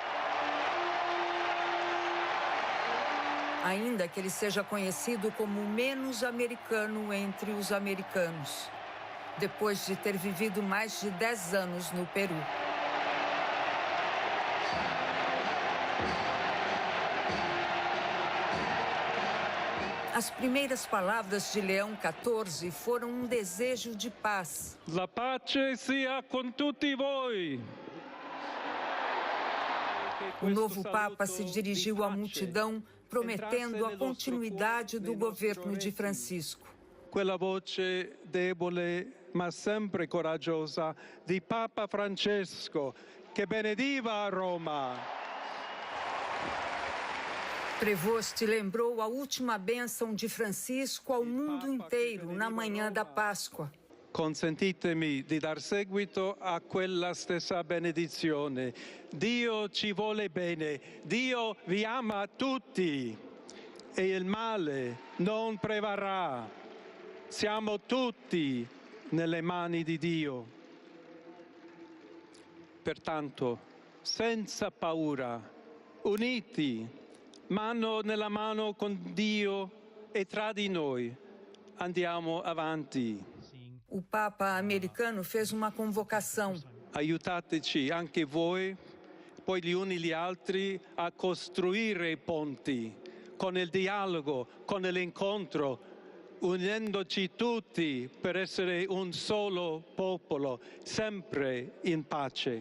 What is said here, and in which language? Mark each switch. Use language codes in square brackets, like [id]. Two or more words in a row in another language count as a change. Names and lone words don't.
[pt] Ainda que ele seja conhecido como o menos americano entre os americanos, depois de ter vivido mais de 10 anos no Peru. As primeiras palavras de Leão XIV foram um desejo de paz. [it] La pace sia con tutti voi. [pt] O novo Papa se dirigiu à multidão, prometendo a continuidade do governo de Francisco. [it] Quella voce debole ma sempre coraggiosa di Papa Francesco che benediva a Roma. [pt] Prevost lembrou a última bênção de Francisco ao mundo inteiro na manhã da Páscoa. [it] Consentitemi di dar seguito a quella stessa benedizione. Dio ci vuole bene, Dio vi ama tutti e il male non prevarrà. Siamo tutti nelle mani di Dio. Pertanto, senza paura, uniti, mano nella mano con Dio e tra di noi, andiamo avanti. [pt] O Papa americano fez uma convocação. [it] Aiutateci anche voi, poi gli uni gli altri, a costruire ponti, con il dialogo, con l'incontro, unendoci tutti per essere un solo popolo, sempre in pace.